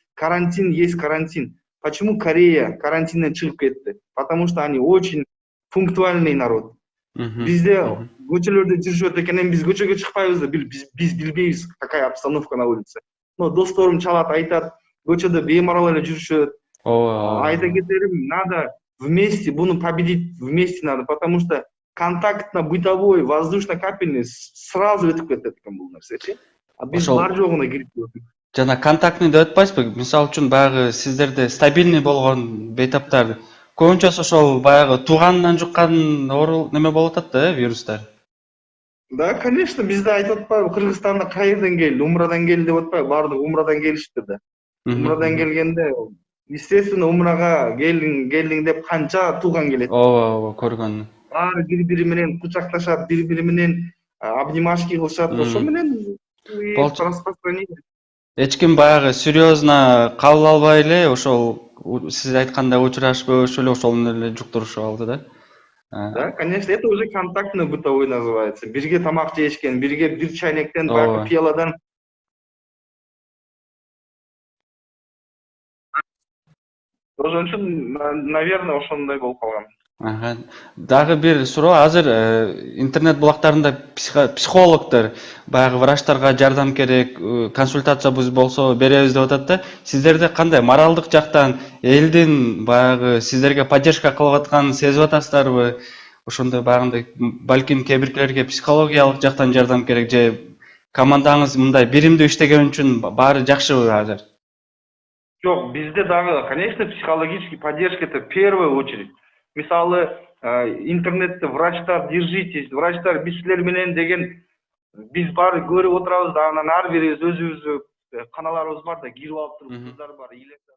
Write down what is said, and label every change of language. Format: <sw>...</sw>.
<ru>Карантин есть карантин. Почему</ru> <ky>Корея карантинден чыгып кетти?</ky> <ru>Потому что они очень пунктуальный народ.</ru> <ky>Бизде көчөлөрдө жүрүшөт экен, эми биз көчөгө чыкпайбыз да, биз билбейбиз</ky> <ru>какая обстановка на улице.</ru> <ky>Но досторум чалат, айтат, көчөдө беймарал эле жүрүшөт. Айта кетерим,</ky> <ru>надо вместе,</ru> <ky>буну</ky> <ru>победить вместе надо, потому что контактно-бытовой, воздушно-капельный сразу</ru> <ky>өтүп кетет экен бул нерсечи. А биз бар жогуна кирип көрдүк. Жана контактный деп атпайсызбы? Мисалы үчүн баягы сиздерде стабильный болгон бейтаптар көбүнчөсү ошол баягы тууганынан жуккан неме болуп атат да, вирустар.</ky> <ru>Да, конечно,</ru> <ky>бизде айтып атпайбы, Кыргызстанда кайерден келди, Умрадан келди деп атпайбы, баардыгы Умрадан келишти да. Умрадан келгенде, естественно, Умрага келдиң деп канча тууган келет. Ооба, көргөн. Баары бири-бири менен кучакташат, бири-бири менен обнимашки кылышат, ошо менен распространение. Эч ким баягы серьезно кабыл албай эле ошол сиз айткандай учурашпай эле ошол эле жуктурушуп алды да.</ky> <ru>Да, конечно, это уже контактно-бытовой называется.</ru> <ky>Бирге тамак жешкен, бирге бир чайнектен, баягы пияладан. Ошон үчүн, наверное, ошондой болуп калган. Ага. Дагы бир суроо, азыр интернет булактарында психологдор, баягы врачтарга жардам керек, консультациябыз болсо беребиз деп атат да. Сиздерде кандай моралдык жактан элдин баягы сиздерге поддержка кылып атканын сезип атасыздарбы? Ошондой баягындай балким кээ биркилерге психологиялык жактан жардам керек же командаңыз мындай биримдүү иштеген үчүн баары жакшыбы азыр? Жок, bizde дагы,</ky> <ru>конечно, психологический поддержка это в первую очередь.</ru> <ky>Мисалы, интернетте врачтар, держитесь, врачтар биз силер менен деген биз баары көрүп отурабыз да, анан ар бирибиз өзүбүздү каналарыбыз бар да, кирип алып туруп кыздар бар,</ky>